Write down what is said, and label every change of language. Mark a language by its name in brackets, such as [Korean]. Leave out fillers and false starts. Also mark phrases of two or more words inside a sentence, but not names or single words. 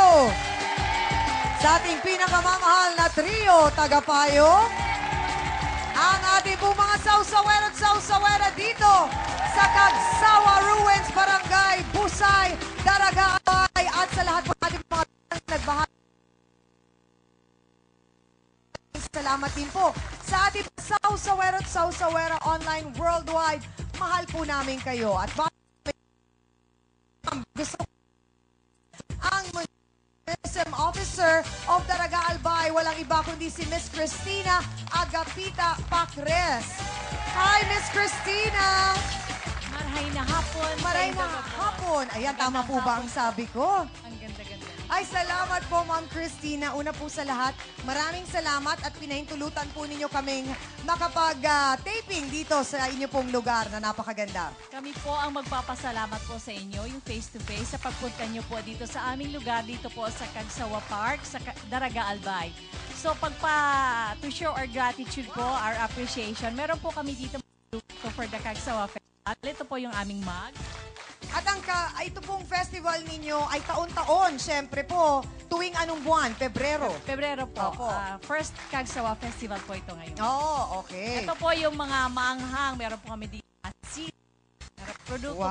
[Filipino] Sa ating pinakamamahal na trio, tagapayo, ang ating pong mga sausawera at sausawera dito sa Cagsawa Ruins, Barangay Busay, Daraga Albay, at sa lahat po ating mga nagbahagi. Salamat din po sa ating sausawera at sausawera online worldwide. Mahal po namin kayo. At gusto ang [English] Tourism Officer of Daraga Albay, [Filipino] walang iba kundi si Miss Cristina Agapita Pacres. Hi, Miss Cristina! [Bikol] Maray na hapon. Maray na hapon. [Filipino] Ayan, tama po ba ang sabi ko? Ang ganda-ganda. Ay, salamat po, Ma'am Cristina. Una po sa lahat, maraming salamat at pinahintulutan po ninyo kaming makapag-taping dito sa inyo pong lugar na napakaganda. Kami po ang magpapasalamat po sa inyo, yung face-to-face, sa pagpunta nyo po dito sa aming lugar, dito po sa Cagsawa Park, sa Daraga Albay. [English] So, to show our gratitude po, our appreciation, [Filipino] meron po kami dito [English] for the Cagsawa Festival. [Filipino] Ito po yung aming mug. At ito pong festival ninyo ay taon-taon, syempre po, tuwing anong buwan? Pebrero. Pebrero po. Opo. First Cagsawa Festival po ito ngayon. Oh, okay. Ito po yung mga maanghang. Meron po kami dito. Produkto po